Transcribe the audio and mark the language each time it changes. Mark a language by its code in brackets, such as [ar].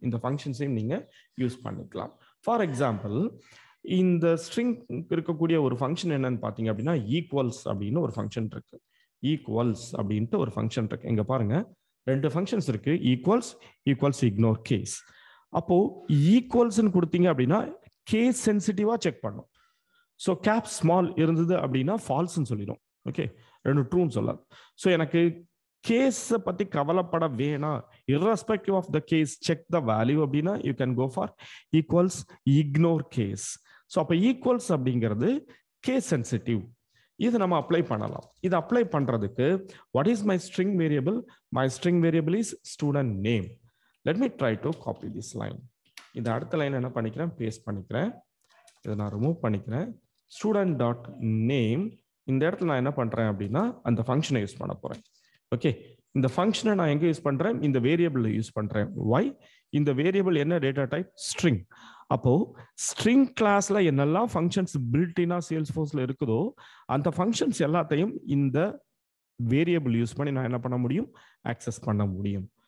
[ta] இந்த ஃபங்க்ஷன்ஸையும் நீங்க யூஸ் பண்ணிக்கலாம். ஃபார் எக்ஸாம்பிள், இந்த ஸ்ட்ரிங் இருக்கக்கூடிய ஒரு ஃபங்க்ஷன் என்னன்னு பார்த்தீங்க அப்படின்னா ஈக்குவல்ஸ் அப்படின்னு ஒரு ஃபங்க்ஷன் இருக்கு. ஈக்குவல்ஸ் அப்படின்ட்டு ஒரு ஃபங்க்ஷன் இருக்கு. இங்க பாருங்க, ரெண்டு ஃபங்க்ஷன்ஸ் இருக்கு. Equals ignore case. அப்போ ஈக்குவல்ஸ்ன்னு கொடுத்தீங்க அப்படின்னா கேஸ் சென்சிட்டிவா செக் பண்ணும். ஸோ கேப் ஸ்மால் இருந்தது அப்படின்னா ஃபால்ஸ்ன்னு சொல்லிடும். ஓகே, ரெண்டு ட்ரூன்னு சொல்லாது. ஸோ எனக்கு கேஸை பத்தி கவலைப்பட வேணாம், [en] irrespective of the case check the value [ta] அப்படின்னா [en] you can go for equals ignore case. [ta] So அப்போ ஈக்குவல்ஸ் அப்படிங்கிறது கேஸ் சென்சிட்டிவ். இது நம்ம அப்ளை பண்ணலாம். இது அப்ளை பண்றதுக்கு [en] what is my string variable? My string variable is student name. Let me try to copy this line. [ta] இந்த அடுத்த line என்ன பண்ணிக்கிறேன்? பேஸ்ட் பண்ணிக்கிறேன். இதை நான் ரிமூவ் பண்ணிக்கிறேன். student dot name. இந்த இடத்துல நான் என்ன பண்றேன் அப்படின்னா அந்த ஃபங்க்ஷனை யூஸ் பண்ண போறேன். ஓகே, இந்த ஃபங்க்ஷனை நான் எங்க யூஸ் பண்றேன்? இந்த வேரியபிள் யூஸ் பண்றேன். why? இந்த வேரியபிள் என்ன டேட்டா டைப்? ஸ்ட்ரிங். அப்போ ஸ்ட்ரிங் கிளாஸ்ல என்னெல்லாம் ஃபங்க்ஷன்ஸ் பில்ட்-இனா சேல்ஸ்ஃபோர்ஸ்ல இருக்குதோ அந்த ஃபங்க்ஷன்ஸ் எல்லாத்தையும் இந்த வேரியபிள் யூஸ் பண்ணி நான் என்ன பண்ண முடியும்? ஆக்சஸ் பண்ண முடியும்.